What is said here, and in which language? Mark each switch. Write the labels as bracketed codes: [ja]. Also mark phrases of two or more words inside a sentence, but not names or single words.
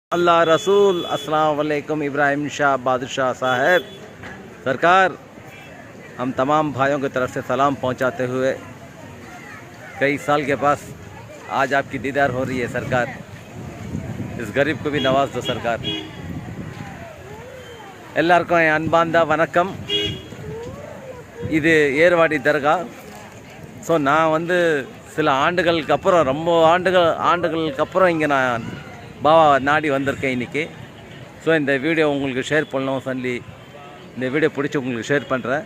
[hi] अल्लाह रसूल [ar] السلام عليكم [hi] इब्राहिम शाह बादशाह साहब सरकार, हम तमाम भाइयों की तरफ से सलाम पहुंचाते हुए कई साल के पास आज आपकी दीदार हो रही है सरकार। इस गरीब को भी नवाज दो सरकार। [ta] எல்லாருக்கும் என் அன்பார்ந்த வணக்கம். இது ஏர்வாடி தர்கா. ஸோ நான் வந்து சில ஆண்டுகளுக்கு அப்புறம் ரொம்ப ஆண்டுகளுக்கு அப்புறம் இங்கே நான் பாபா நாடி வந்திருக்கேன் இன்றைக்கி. ஸோ இந்த வீடியோ உங்களுக்கு ஷேர் பண்ணணும் சொல்லி இந்த வீடியோ பிடிச்சி உங்களுக்கு ஷேர் பண்ணுறேன்.